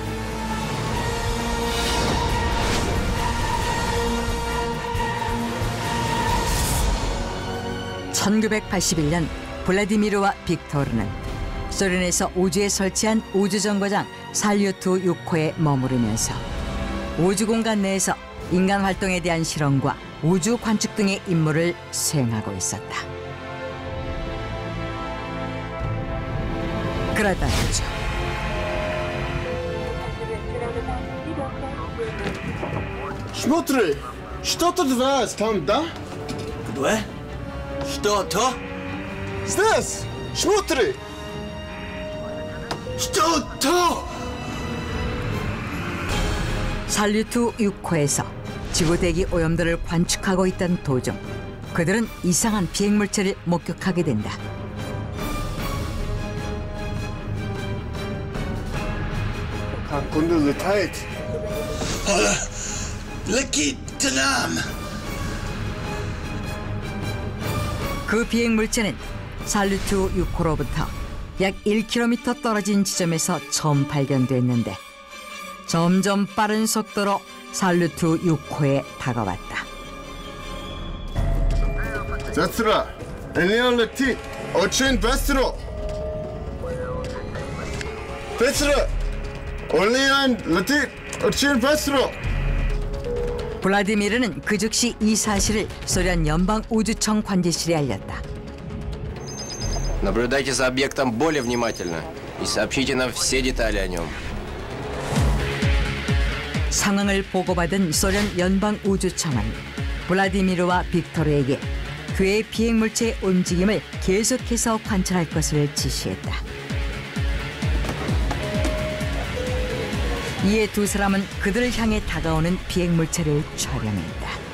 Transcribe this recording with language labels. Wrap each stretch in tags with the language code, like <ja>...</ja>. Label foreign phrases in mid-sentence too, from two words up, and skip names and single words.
<ko>(1981년) 블라디미르와 빅토르는 소련에서 우주에 설치한 우주정거장 살루트 6호에 머무르면서 우주공간 내에서 인간 활동에 대한 실험과 우주 관측 등의 임무를 수행하고 있었다. 그러다 중</ko> <ru>Смотри, что-то двое там, да? Где? Что-то? Здесь! Смотри! Что-то?</ru> <ko>살루트 6호에서 지구 대기 오염도를 관측하고 있던 도중 그들은 이상한 비행물체를 목격하게 된다.</ko> <ru>Как он летает? Летит к нам.</ru> <ko>그 비행물체는 살루트 6호로부터 약 1km 떨어진 지점에서 처음 발견됐는데 점점 빠른 속도로 살루트 6호에 다가왔다.</ko> <ru>Сестра, он летит очень быстро. Сестра, он летит очень быстро.</ru> <ko>블라디미르는 그 즉시 이 사실을 소련 연방우주청 관제실에 알렸다.</ko> <ru>Наблюдайте за объектом более внимательно и сообщите нам все детали о нем.</ru> <ko>상황을 보고받은 소련 연방우주청은 블라디미르와 빅토르에게 그의 비행물체의 움직임을 계속해서 관찰할 것을 지시했다. 이에 두 사람은 그들을 향해 다가오는 비행물체를 촬영했다.</ko>